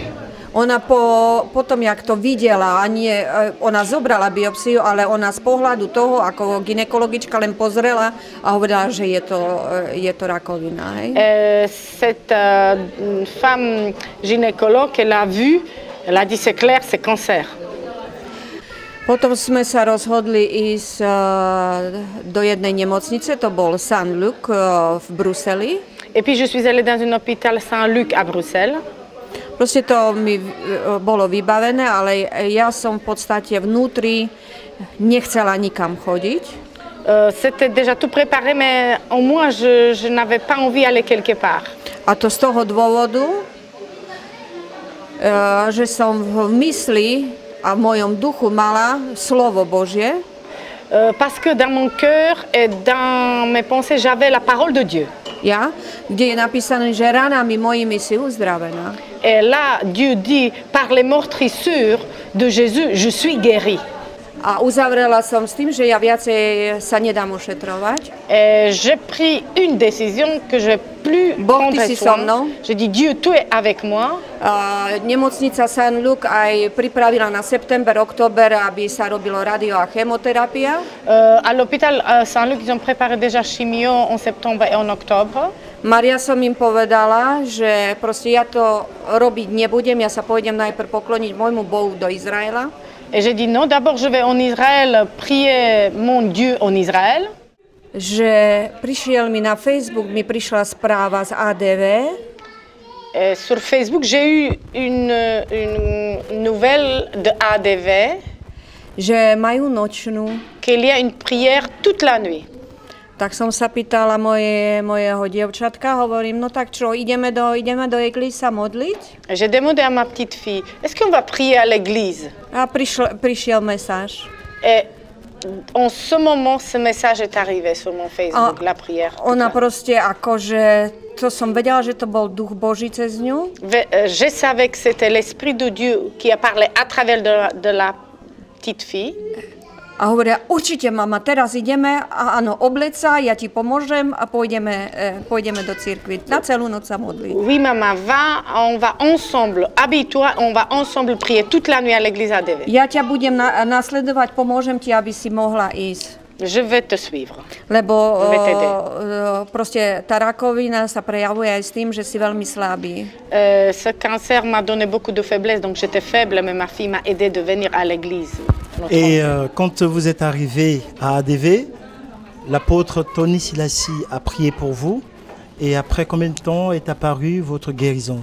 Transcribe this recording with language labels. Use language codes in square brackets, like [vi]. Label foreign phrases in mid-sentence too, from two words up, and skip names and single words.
[sk] Ona potom, jak to videla, ona zobrala biopsiu, ale ona z pohľadu toho, ako gynekologička len pozrela a hovorila, že je to rakovina. Hej? [fr] Cette femme gynécologue, elle a vu, elle a dit c'est clair, c'est cancer. [sk] Potom sme sa rozhodli ísť do jednej nemocnice, to bol Saint-Luc v Bruseli. [fr] Et puis je suis allée dans un hôpital Saint-Luc à Bruxelles. [sk] Proste to mi bolo vybavené, ale ja som v podstate vnútri nechcela nikam chodiť. [fr] C'était déjà tout préparé, mais en moi, je n'avais pas envie d'aller quelque part. [sk] A to z toho dôvodu, že som v mysli a v mojom duchu mala slovo Božie. [fr] Parce que dans mon cœur et dans mes pensées, j'avais la parole de Dieu. [sk] Kde je napísané, že ranami mojimi si uzdravená. [fr] Et là, Dieu dit, par les meurtrissures de Jésus, je suis guéri. [sk] A uzavrela som s tým, že ja viacej sa nedám ošetrovať. [fr] Et j'ai pris une décision que je ne vais plus [sk] Boh, [fr] prendre [sk] ty si so [fr] soin. [sk] mnou. [fr] J'ai dit, Dieu, tu es avec moi. [sk] Nemocnica St. Luke aj pripravila na september, október, aby sa robilo radio a chemoterapia. [fr] À l'hôpital Saint-Luc, ils ont préparé déjà chimio en septembre et en octobre. [sk] Maria som im povedala, že proste ja to robiť nebudem, ja sa pôjdem najprv pokloniť môjmu Bohu do Izraela. [fr] Et j'ai dit non, d'abord je vais en Israël prier mon Dieu en Israël. [sk] Že prišiel mi na Facebook, mi prišla správa z ADV. [fr] Et sur Facebook, j'ai eu une nouvelle de ADV [sk] Že majú nočnú. [fr] qu'il y a une prière toute la nuit. [sk] Tak som sa pýtala mojeho dievčatka, hovorím, no tak čo, ideme do eglízy sa modliť? [fr] J'ai demandé à ma petite fille, est-ce qu'on va prier à l'église? [sk] A prišiel mesáž. [fr] Et en ce moment, ce message est arrivé sur mon Facebook, la prière. [sk] Ona proste akože, to som vedela, že to bol duch Boží cez ňu. [fr] Je savais que c'était l'Esprit de Dieu qui a parlé à travers de la petite fille. [sk] A hovoria, určite mama, teraz ideme, a áno, obleď sa, ja ti pomôžem a pôjdeme do cirkvi. Na celú noc sa modliť. [fr] Oui, maman, on va ensemble, habille-toi, on va ensemble prier toute la nuit à l'église ADV. [sk] Ja ťa budem nasledovať, pomôžem ti, aby si mohla ísť. [fr] Je vais te suivre. [sk] Lebo [fr] Je vais t'aider. [sk] proste tá rakovina sa prejavuje aj s tým, že si veľmi slabý. [fr] Ce cancer m'a donné beaucoup de faiblesse, donc j'étais faible, mais ma fille m'a aidé de venir à l'église. Et quand vous êtes arrivé à ADV, l'apôtre Tony Silassi a prié pour vous. Et après combien de temps est apparue votre guérison?